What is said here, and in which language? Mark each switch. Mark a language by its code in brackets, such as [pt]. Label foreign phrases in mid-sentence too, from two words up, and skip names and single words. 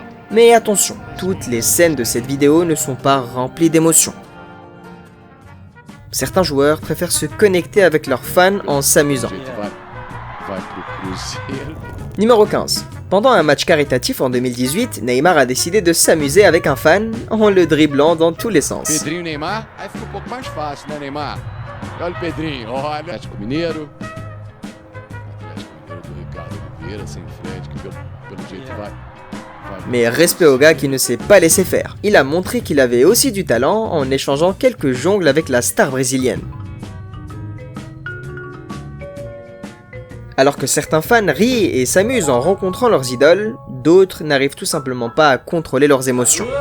[fr] Mais attention, toutes les scènes de cette vidéo ne sont pas remplies d'émotions. Certains joueurs préfèrent se connecter avec leurs fans en s'amusant. Numéro 15. Pendant un match caritatif en 2018, Neymar a décidé de s'amuser avec un fan en le dribblant dans tous les sens. [pt] Pedrinho, Neymar, aí fica pouco mais fácil, né, Neymar? Olha o Pedrinho, olha. Atlético Mineiro. Atlético Mineiro do Ricardo Oliveira, sem Fred, que pelo jeito vai. [fr] Mais respect au gars qui ne s'est pas laissé faire. Il a montré qu'il avait aussi du talent en échangeant quelques jongles avec la star brésilienne. Alors que certains fans rient et s'amusent en rencontrant leurs idoles, d'autres n'arrivent tout simplement pas à contrôler leurs émotions.